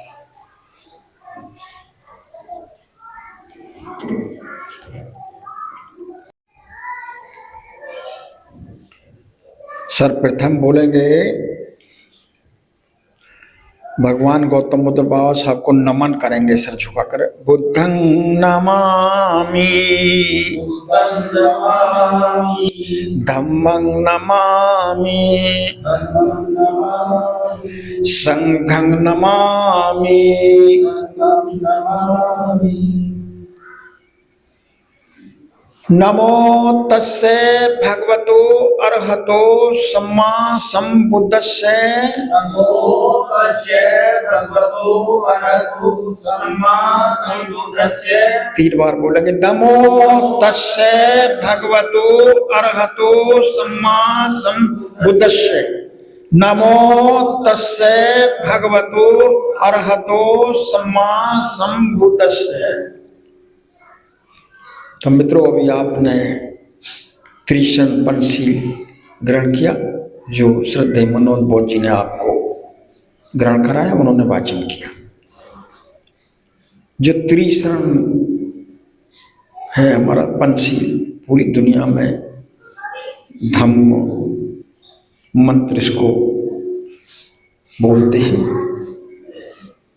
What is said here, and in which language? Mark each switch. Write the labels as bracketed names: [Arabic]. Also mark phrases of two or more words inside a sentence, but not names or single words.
[Hindi] सर्वप्रथम बोलेंगे भगवान गौतम बुद्ध बाबा साहब को नमन करेंगे सर झुकाकर। [Pali] बुद्धं नमामि धम्मं नमामि संघं नमामि नमो तस्से भगवतो अरहतो सम्मा संबुद्धस्से। नमो तस्से भगवतो अरहतो सम्मा संबुद्धस्से। [Hindi] 3 बार बोलेंगे [Pali] नमो तस्से भगवतो अरहतो सम्मा संबुद्धस्से। नमो तस्से भगवतो अरहतो सम्मा संबुद्धस्से। [Hindi] तो मित्रों, अभी आपने त्रिशरण पंचशील ग्रहण किया, जो श्रद्धेय मनोज बौद्ध जी ने आपको ग्रहण कराया, उन्होंने वाचन किया। जो त्रिशरण है हमारा पंचशील, पूरी दुनिया में धम्म मंत्र इसको बोलते हैं।